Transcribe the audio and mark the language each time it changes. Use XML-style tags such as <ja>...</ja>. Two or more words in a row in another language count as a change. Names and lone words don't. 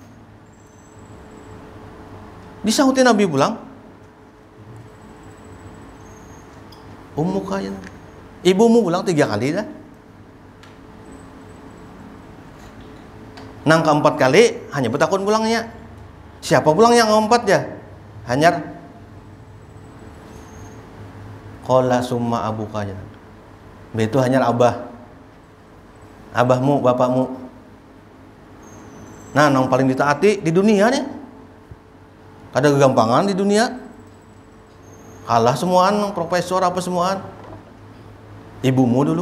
<bjn>Disahuti Nabi pulang. Ummuka aja. Ibumu pulang 3 kali dah. Nang keempat kali hanya betakun pulangnya. Siapa pulang yang keempat ya?</bjn> <ar>Hanyar. قال ثم أبوك aja.</ar> <bjn>Itu hanyar abah. Abahmu, bapakmu. Nah, nang paling ditaati di dunia nih. Ada kegampangan di dunia. Kalah semuaan, profesor apa semuaan. Ibumu dulu.</bjn>